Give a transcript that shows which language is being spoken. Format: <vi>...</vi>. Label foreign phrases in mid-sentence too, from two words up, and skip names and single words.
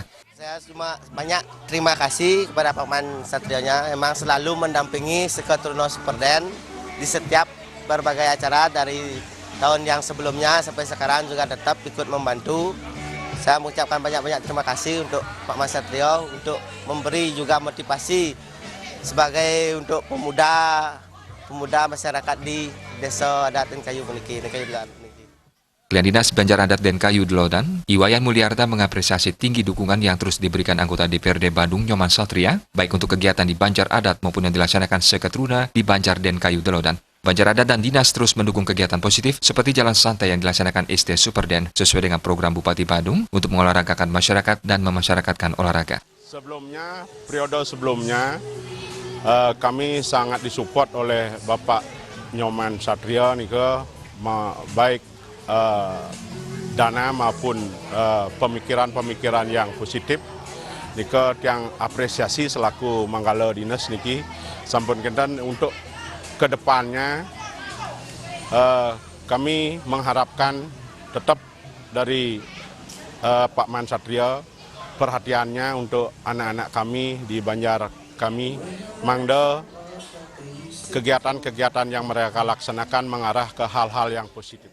<id>Saya cuma banyak terima kasih kepada Pak Man Satrianya, memang selalu mendampingi Seketruna Superden di setiap berbagai acara dari tahun yang sebelumnya sampai sekarang juga tetap ikut membantu. Saya mengucapkan banyak-banyak terima kasih untuk Pak Man Satrio untuk memberi juga motivasi sebagai untuk pemuda masyarakat di Desa Adat dan Kayu Meniki. Pilihan Dinas Banjar Adat dan Kayu Delodan, Iwayan Mulyarta mengapresiasi tinggi dukungan yang terus diberikan anggota DPRD Badung Nyoman Satria, baik untuk kegiatan di Banjar Adat maupun yang dilaksanakan Seketruna di Banjar dan Kayu Delodan. Banjar Adat dan Dinas terus mendukung kegiatan positif seperti jalan santai yang dilaksanakan ST Superden sesuai dengan program Bupati Badung untuk mengolahragakan masyarakat dan memasyarakatkan olahraga. Periode sebelumnya, kami sangat disupport oleh Bapak Nyoman Satria nih baik dana maupun pemikiran-pemikiran yang positif nika yang apresiasi selaku manggala dinas</id> <ban>niki sampun kenten</ban> <id>untuk kedepannya kami mengharapkan tetap dari Pak Man Satria perhatiannya untuk anak-anak kami di Banjar kami mangda kegiatan-kegiatan yang mereka laksanakan mengarah ke hal-hal yang positif.</id>